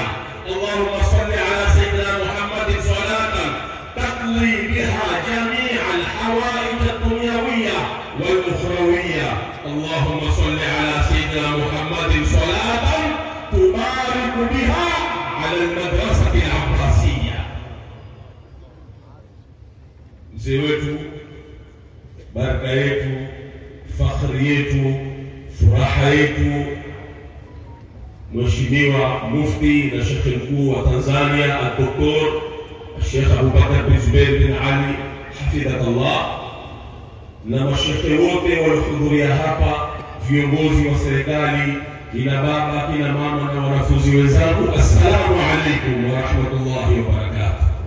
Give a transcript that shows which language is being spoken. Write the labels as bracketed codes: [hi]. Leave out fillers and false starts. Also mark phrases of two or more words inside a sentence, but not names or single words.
[ar] اللهم صل على سيدنا محمد صلاة تقضي بها جميع الحوائج الدنيوية والأخروية. اللهم صل على سيدنا محمد صلاة تبارك بها على المدرسة العباسية. [sw] mzee wetu, baraka yetu, fakhri yetu, furaha yetu, Mheshimiwa Mufti na Sheikh Mkuu wa Tanzania Dr. Sheikh Abubakar bin Zubair bin Ali hafidhahullah, na mashekhe wote waliohudhuria hapa, viongozi wa serikali, kina baba, kina mama na wanafunzi wenzangu, [ar] السلام عليكم ورحمة الله وبركاته.